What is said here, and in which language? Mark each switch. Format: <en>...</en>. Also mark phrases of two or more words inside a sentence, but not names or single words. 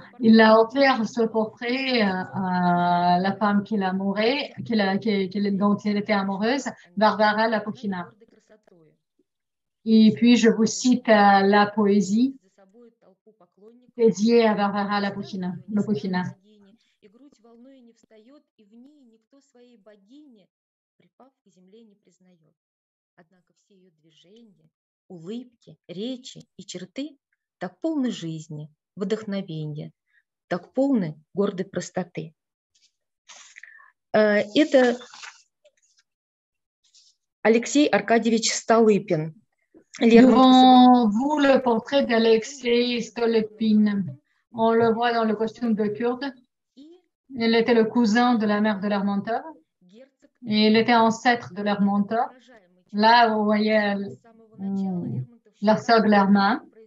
<fr>Il a offert ce portrait à la femme qu'il amourait, dont il était amoureuse, Varvara Lapokina. Et puis, je vous cite la poésie dédiée à Varvara Lapokina.</fr> <ru>Однако все ее движения, улыбки, речи и черты так полны жизни, вдохновения, так полны гордой простоты. Это Алексей Аркадьевич Столыпин.</ru> <fr>Devant vous, le portrait d'Alexei Stolypin. On le voit dans le costume de kurde. Il était le cousin de la mère de Lermontov. Et il était ancêtre de Lermontov. Là, vous voyez l'Herzog Lerma.</fr>